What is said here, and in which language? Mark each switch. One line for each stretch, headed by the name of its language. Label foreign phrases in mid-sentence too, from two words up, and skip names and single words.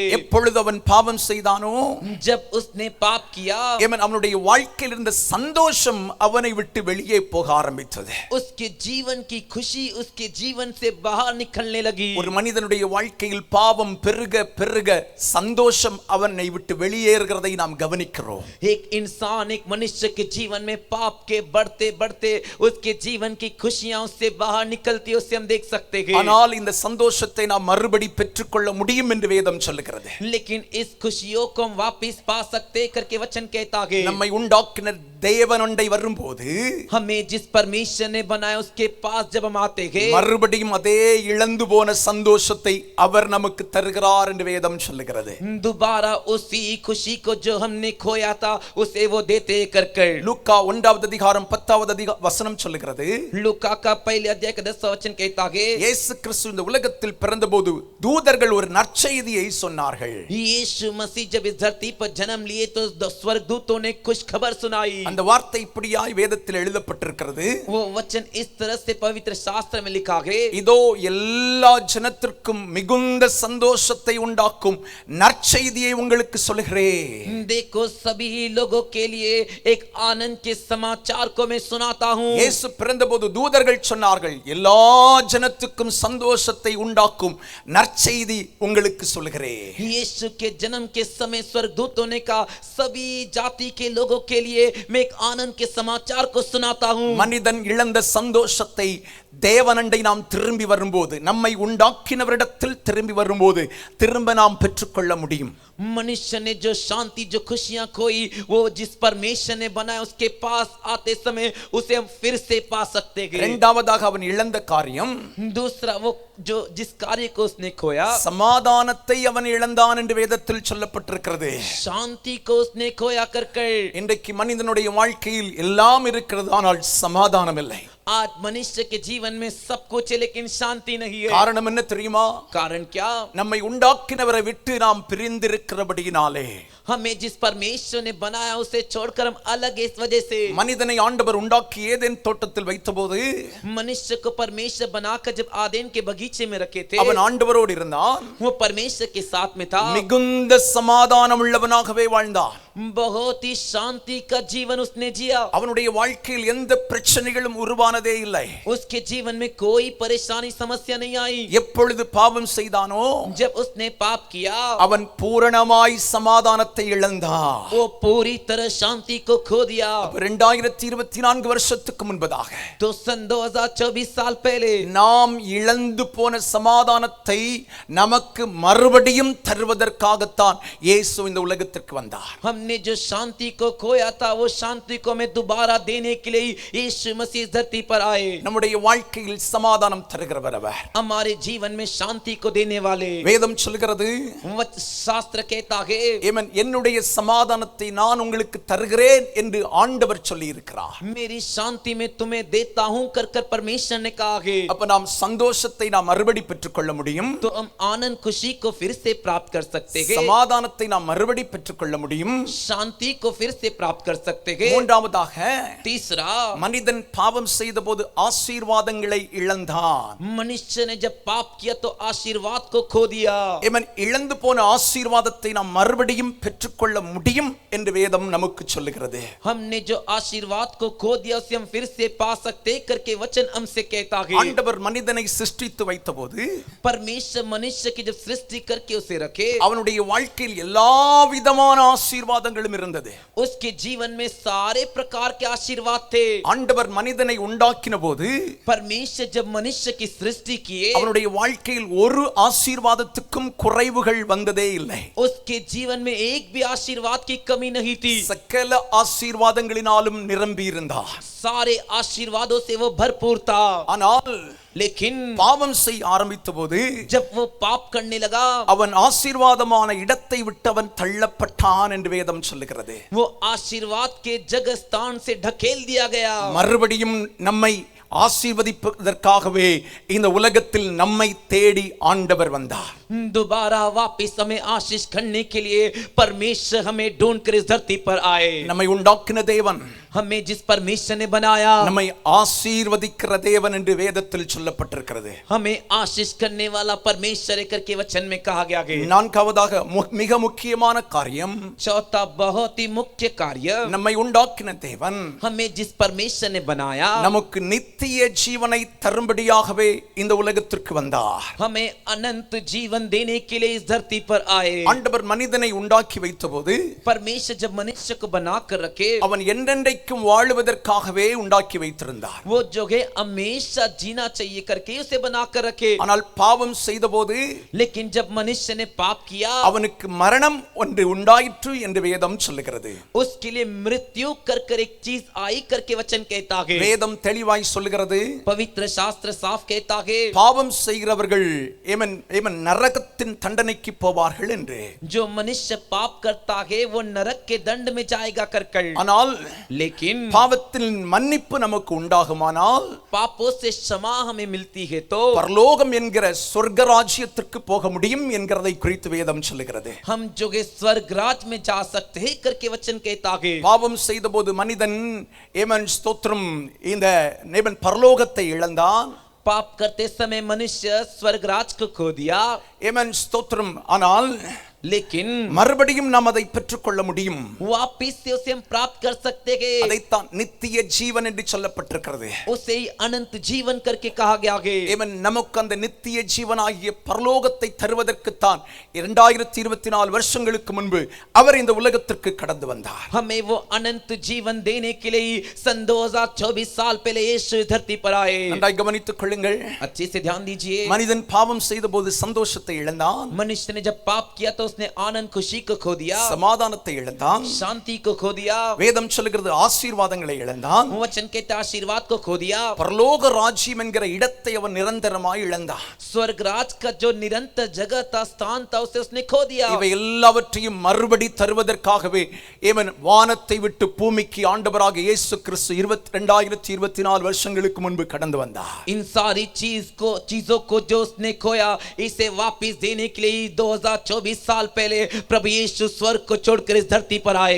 Tamil: எப்பொழுது அவன் பாவம் செய்தானோ,
Hindi: जब उसने पाप किया,
Tamil: அவனுடைய வாழ்க்கையில் இருந்த சந்தோஷம் அவனை விட்டு வெளியே போக ஆரம்பித்தது.
Hindi: उसके जीवन की खुशी उसके जीवन से बाहर निकलने लगी.
Tamil: ஒரு மனிதனுடைய வாழ்க்கையில் பாவம் பெருக பெருக சந்தோஷம் அவனை விட்டு வெளியேறுகிறதை நாம் கவனிக்கிறோம்.
Hindi: एक इंसान एक मनुष्य के जीवन में पाप के बढ़ते बढ़ते उसके जीवन की खुशियां उससे बाहर निकलती उससे हम देख सकते हैं.
Tamil: ஆனால் இந்த சந்தோஷத்தை நாம் மறுபடி பெற்றுக்கொள்ள முடியும் என்று வேதம் சொல்லுகிறது.
Hindi: लेकिन इस खुशियों को हम वापस पा सकते करके वचन कहता है.
Tamil: நம்மை உண்டாக்கின தேவனண்டை வரும்போது
Hindi: हमें जिस परमेश्वर ने बनाया उसके पास जब हम आते हैं,
Tamil: மறுபடியும் அதே இழந்து போன சந்தோஷத்தை அவர் நமக்கு தருகிறார் என்று வேதம் சொல்லுகிறது.
Hindi: दोबारा उसी खुशी को जो हमने खोया था उसे वो देते कर.
Tamil: லூக்கா 1வது அதிகாரம் 10வது வசனம் சொல்லுகிறது.
Hindi: लूका का पहले अध्याय का 10वां वचन कहता है,
Tamil: இயேசு கிறிஸ்து இந்த உலகத்தில் பிறந்தபோது தூதர்கள் ஒரு நற்செய்தியை சொன்னார்கள்.
Hindi: यीशु मसीह जब इस धरती पर जन्म लिए तो स्वर्गदूतों ने खुश खबर सुनाई.
Tamil: அந்த வார்த்தை இப்படியாய் வேதத்தில் எழுதப்பட்டிருக்கிறது.
Hindi: वो वचन इस तरह से पवित्र शास्त्र में लिखा है,
Tamil: இதோ எல்லா ஜனத்திற்கும் மிகுந்த சந்தோஷத்தை உண்டாக்கும் நற்செய்தியை உங்களுக்கு சொல்கிறேன்.
Hindi: देखो सभी लोगों के लिए एक आनंद के समाचार को मैं सुनाता हूँ.
Tamil: இயேசு பிறந்தபோது தூதர்கள் சொன்னார்கள், எல்லா ஜனத்துக்கும் சந்தோஷத்தை உண்டாக்கும் நற்செய்தி உங்களுக்கு சொல்கிறேன்.
Hindi: यीशु के जन्म के समय स्वर्गदूतों ने कहा सभी जाति के लोगों के लिए मैं एक आनंद के समाचार को सुनाता हूँ.
Tamil: மனிதன் இழந்த சந்தோஷத்தை தேவனண்டை நாம் திரும்பி வரும்போது, நம்மை உண்டாக்கினவரிடத்தில் திரும்பி வரும்போது திரும்ப நாம் பெற்றுக்கொள்ள முடியும்.
Hindi: मनुष्य ने जो शांति जो खुशियां खोई वो जिस परमेश्वर ने बनाया उसके पास आते समय उसे हम फिर से पा सकते हैं.
Tamil: இரண்டாவதாக அவன் இழந்த காரியம்,
Hindi: दूसरा वो जो जिस कार्य को उसने खोया,
Tamil: சமாதானத்தை அவன் இழந்தான் என்று வேதத்தில் சொல்லப்பட்டிருக்கிறது.
Hindi: शांति को उसने खोया कर.
Tamil: இன்றைக்கு மனிதனுடைய வாழ்க்கையில் எல்லாம் இருக்கிறது, ஆனால் சமாதானம் இல்லை.
Hindi: आज मनुष्य के जीवन में सब कुछ है लेकिन शांति नहीं है.
Tamil: காரணம் என்ன தெரியுமா?
Hindi: कारण क्या?
Tamil: நம்மை உண்டாக்கினவரை விட்டு நாம் பிரிந்திருக்கிறபடியினாலே,
Hindi: हमें जिस परमेश्वर ने बनाया उसे छोड़कर हम अलग है. इस वजह से
Tamil: மனிதனை ஆண்டவர் உண்டாக்கி ஏதேன் தோட்டத்தில் வைத்தபோது
Hindi: मनुष्य को परमेश्वर बनाकर जब आदेन के बगीचे में रखे थे,
Tamil: அவன் ஆண்டவரோடு இருந்தான்,
Hindi: वो परमेश्वर के साथ में था,
Tamil: மிகுந்த சமாதானம் உள்ளவனாகவே வாழ்ந்தான்.
Hindi: बहुत ही शांति का जीवन उसने जिया.
Tamil: அவனுடைய வாழ்க்கையில் எந்த பிரச்சனைகளும் உருவானது ஆனதே இல்லை.
Hindi: उसके जीवन में कोई परेशानी समस्या नहीं आई.
Tamil: எப்பொழுது பாவம் செய்தானோ
Hindi: जब उसने पाप किया
Tamil: அவன் பூரணமாய் சமாதானத்தை இழந்தான்.
Hindi: वो पूरी तरह शांति को खो दिया.
Tamil: 2024 வருஷத்துக்கு முன்பதாக
Hindi: तो सन 2024 साल पहले
Tamil: நாம் இழந்து போன சமாதானத்தை நமக்கு மறுபடியும் தருவதற்காகத்தான் இயேசு இந்த உலகத்திற்கு வந்தார்.
Hindi: हमने जो शांति को खोया था वो शांति को हमें दोबारा देने के लिए यीशु मसीह धरती पर आए.
Tamil: நம்முடைய வாழ்க்கையில் சமாதானம் தருகிறவர் அவர்.
Hindi: हमारे जीवन में शांति को देने वाले.
Tamil: வேதம் சொல்கிறது,
Hindi: शास्त्र कहता है
Tamil: ஆமென், என்னுடைய சமாதானத்தை நான் உங்களுக்கு தருகிறேன் என்று ஆண்டவர் சொல்லி இருக்கிறார்.
Hindi: मेरी शांति में तुम्हें देता हूं कर कर परमेश्वर ने कहा है.
Tamil: அப்ப நாம் சந்தோஷத்தை நாம் மறுபடி பெற்றுக்கொள்ள முடியும்.
Hindi: तो हम आनंद खुशी को फिर से प्राप्त कर सकते हैं.
Tamil: சமாதானத்தை நாம் மறுபடி பெற்றுக்கொள்ள முடியும்.
Hindi: शांति को फिर से प्राप्त कर सकते हैं.
Tamil: மூன்றாவதாக
Hindi: तीसरा,
Tamil: மனிதன் பாவம் செய்தபோது ஆசீர்வாதங்களை இழந்தான்.
Hindi: मनुष्य ने जब पाप किया तो आशीर्वाद को खो दिया.
Tamil: ஆமென். இழந்து போன ஆசீர்வாதத்தை நாம் மறுபடியும் பெற்றுக்கொள்ள முடியும் என்று வேதம் நமக்கு சொல்லுகிறது.
Hindi: हमने जो आशीर्वाद को खो दिया उसे हम फिर से पा सकते करके वचन हमसे कहता है.
Tamil: ஆண்டவர் மனிதனை சிருஷ்டித்து வைத்தபோது
Hindi: परमेश्वर मनुष्य की जब सृष्टि करके उसे रखे
Tamil: அவனுடைய வாழ்க்கையில் எல்லா விதமான ஆசீர்வாதங்களும் இருந்தது.
Hindi: उसके जीवन में सारे प्रकार के आशीर्वाद थे.
Tamil: ஆண்டவர் மனிதனை உண்டாக்கின போது
Hindi: परमेश्वर जब मनुष्य की सृष्टि किए
Tamil: அவனுடைய வாழ்க்கையில் ஒரு ஆசீர்வாதத்துக்கும் குறைவுகள் வந்ததே இல்லை.
Hindi: उसके जीवन में एक भी आशीर्वाद की कमी नहीं थी.
Tamil: சகல ஆசீர்வாதங்களினாலும் நிரம்பி இருந்தார்.
Hindi: सारे आशीर्वादों से वो भरपूर था.
Tamil: ஆனால்
Hindi: लेकिन
Tamil: பாவம் செய்ய ஆரம்பித்த போது
Hindi: जब वो पाप करने लगा
Tamil: அவன் ஆசீர்வாதமான இடத்தை விட்டு அவன் தள்ளப்பட்டான் என்று வேதம் சொல்லுகிறது.
Hindi: वो आशीर्वाद के जगह स्थान से ढकेल दिया गया.
Tamil: மறுபடியும் நம்மை ஆசீர்வதிப்பதற்காகவே இந்த உலகத்தில் நம்மை தேடி ஆண்டவர் வந்தார்.
Hindi: दोबारा वापस हमें आशीष करने के लिए परमेश्वर हमें ढूंढ कर इस धरती पर आए.
Tamil: நம்மை உண்டாக்கின தேவன்,
Hindi: हमें जिस परमेश्वर ने बनाया
Tamil: நம்மை ஆசீர்வதிக்கிற தேவன் என்று வேதத்தில் சொல்லப்பட்டிருக்கிறது.
Hindi: हमें आशीष करने वाला परमेश्वर करके वचन में कहा गया है.
Tamil: நான்காவதாக மிக முக்கியமான காரியம்,
Hindi: चौथा बहुत ही मुख्य कार्य,
Tamil: நம்மை உண்டாக்கின தேவன்
Hindi: हमें जिस परमेश्वर ने बनाया
Tamil: நமக்கு நித்திய ஜீவனை தரும்படியாகவே இந்த உலகத்திற்கு வந்தார்.
Hindi: हमें अनंत जीवन देने के लिए इस धरती पर आए.
Tamil: ஆண்டவர் மனிதனை உண்டாக்கி வைத்தபோது
Hindi: परमेश्वर जब मनुष्य को बना कर रखे
Tamil: அவன் என்றென்றைக்கும் வாழுவதற்காகவே உண்டாக்கி வைத்திருந்தார்.
Hindi: वो जो है हमेशा जीना चाहिए करके उसे बना कर रखे.
Tamil: ஆனால் பாவம் செய்தபோது
Hindi: लेकिन जब मनुष्य ने पाप किया
Tamil: அவனுக்கு மரணம் ஒன்று உண்டாயிற்று என்று வேதம் சொல்லுகிறது.
Hindi: उसके लिए मृत्यु कर कर एक चीज आई करके वचन कहता है.
Tamil: வேதம் தெளிவாய் சொல்லுகிறது,
Hindi: पवित्र शास्त्र साफ कहता है
Tamil: பாவம் செய்கிறவர்கள் நரகத்தின் தண்டனைக்கு போவார்கள் என்று.
Hindi: जो मनुष्य पाप करता है वो नरक के दंड में जाएगा कर कर.
Tamil: ஆனால்
Hindi: लेकिन
Tamil: பாவத்தின் மன்னிப்பு நமக்கு உண்டாகுமானால்
Hindi: पापों से क्षमा हमें मिलती है तो
Tamil: பரலோகம் என்கிற சொர்க்க ராஜ்யத்திற்கு போக முடியும் என்கிறதை குறித்து வேதம் சொல்லுகிறது.
Hindi: हम जो है स्वर्ग राज में जा सकते हैं करके वचन कहता है.
Tamil: பாவம் செய்தபோது மனிதன் ஸ்தோத்திரம் இந்த பரலோகத்தை இழந்தான்.
Hindi: पाप करते समय मनुष्य स्वर्ग राज को खो दिया.
Tamil: ஸ்தோத்திரம். ஆனால்
Hindi: लेकिन
Tamil: மறுபடியும் நாம் அதை பெற்றுக்கொள்ள முடியும்.
Hindi: वापिस से उसे हम प्राप्त कर सकते हैं.
Tamil: அதைத்தான் நித்திய ஜீவன் என்று சொல்லப்பட்டிருக்கிறது.
Hindi: उसे ही अनंत जीवन करके कहा गया है.
Tamil: நமக்கு அந்த நித்திய ஜீவனாகிய பரலோகத்தை தருவதற்குத்தான் 2024 வருஷங்களுக்கு முன்பு அவர் இந்த உலகத்திற்கு கடந்து வந்தார்.
Hindi: हमें वो अनंत जीवन देने के लिए सन 2024 साल पहले यीशु धरती पर आए.
Tamil: நன்றாய் கவனித்துக் கொள்ளுங்கள்.
Hindi: अच्छे से ध्यान दीजिए.
Tamil: மனிதன் பாவம் செய்தபோது சந்தோஷத்தை இழந்தான்.
Hindi: मनुष्य ने जब पाप किया तो उसने आनंद खुशी को खो दिया,
Tamil: சமாதானத்தை இழந்தான்.
Hindi: शांति को खो दिया.
Tamil: வேதம் சொல்லுகிறது ஆசீர்வாதங்களை இழந்தான்.
Hindi: वचन कहता आशीर्वाद को खो दिया.
Tamil: பரலோக ராஜ்யம் என்கிற இடத்தை அவன் நிரந்தரமாய் இழந்தான்.
Hindi: स्वर्ग राज का जो निरंतर जगह था, स्थान था, उसे उसने खो दिया.
Tamil: இவை எல்லாவற்றையும் மறுபடி தருவதற்காகவே வானத்தை விட்டு பூமிக்கு ஆண்டவராக இயேசு கிறிஸ்து 2024 வருஷங்களுக்கு முன்பு கடந்து வந்தார்.
Hindi: इन सारी चीजों को जो उसने खोया इसे वापस देने के लिए 2024 साल साल पहले प्रभु यीशु स्वर्ग को छोड़कर इस धरती पर आए।